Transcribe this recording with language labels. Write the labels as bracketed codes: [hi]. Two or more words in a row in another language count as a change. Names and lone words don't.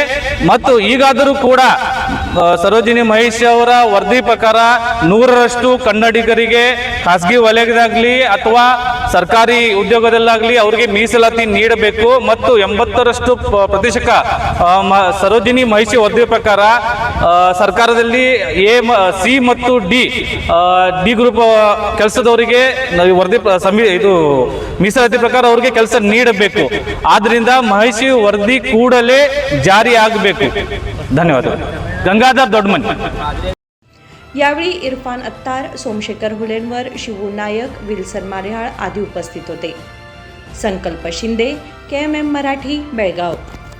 [kn] ಮತ್ತು ಈಗಾದರೂ ಕೂಡ ಸರೋಜಿನಿ ಮಹಿಷಿ ಅವರ ವರದಿ ಪ್ರಕಾರ 100ರಷ್ಟು ಕನ್ನಡಿಗರಿಗೆ ಖಾಸಗಿ ವಲಯದಾಗಲಿ ಅಥವಾ ಸರ್ಕಾರಿ ಉದ್ಯೋಗದಲ್ಲಾಗಲಿ ಅವರಿಗೆ ಮೀಸಲಾತಿ ನೀಡಬೇಕು ಮತ್ತು 80ರಷ್ಟು ಪ್ರತಿಶತ ಸರೋಜಿನಿ ಮಹಿಷಿ ವರದಿ ಪ್ರಕಾರ ಸರ್ಕಾರದಲ್ಲಿ ಸಿ ಮತ್ತು ಡಿ ಗ್ರೂಪ್ ಕೆಲಸದವರಿಗೆ ವರದಿ ಇದು ಮೀಸಲಾತಿ ಪ್ರಕಾರ ಅವರಿಗೆ ಕೆಲಸ ನೀಡಬೇಕು। ಆದ್ದರಿಂದ ಮಹಿಷಿ ವರದಿ ಕೂಡಲೇ ಜಾರಿ ಆಗಬೇಕು। ಧನ್ಯವಾದಗಳು। गंगाधर दोडमनी। [mr] यावेळी इरफान अत्तार, सोमशेखर हुलेनवर, शिवू नायक, विल्सन मारिहाळ आदी उपस्थित होते। संकल्प शिंदे, KMM मराठी, बेळगाव।